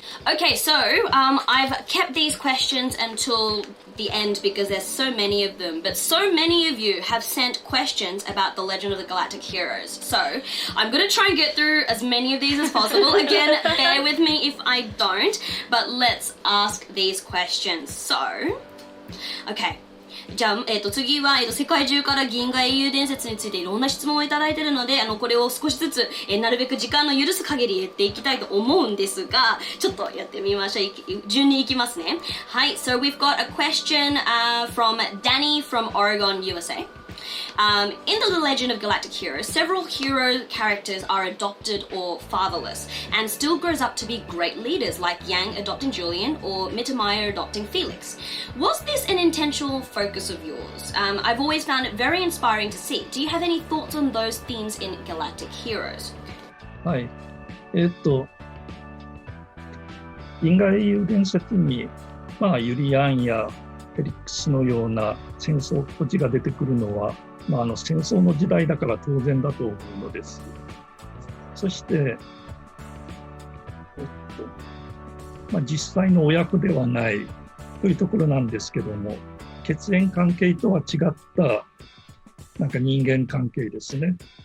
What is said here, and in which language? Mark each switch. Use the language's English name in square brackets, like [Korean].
[English] Okay, so I've kept these questions until the end because there's so many of them, but so many of you have sent questions about the Legend of the Galactic Heroes. So I'm going to try and get through as many of these as possible. Again, bear with me if I don't, but let's ask these questions. So, okay. [Japanese] じゃあ、次は、世界中から銀河英雄伝説についていろんな質問をいただいているので、これを少しずつ、なるべく時間の許す限りやっていきたいと思うんですが、ちょっとやってみましょう。順にいきますね。 [English] はい、so we've got a question from Danny from Oregon, USA. In the Legend of Galactic Heroes, several hero characters are adopted or fatherless, and still grows up to be great leaders, like Yang adopting Julian or Mittermeier adopting Felix. Was this an intentional focus of yours? I've always found it very inspiring to see. Do you have any thoughts on those themes in Galactic Heroes? [Japanese] はい。銀河英雄伝説に、ユリアンやフェリックスのような戦争孤児が出てくるのは、戦争の時代だから当然だと思うのです。そして、実際の親子ではないというところなんですけども、血縁関係とは違った人間関係ですね。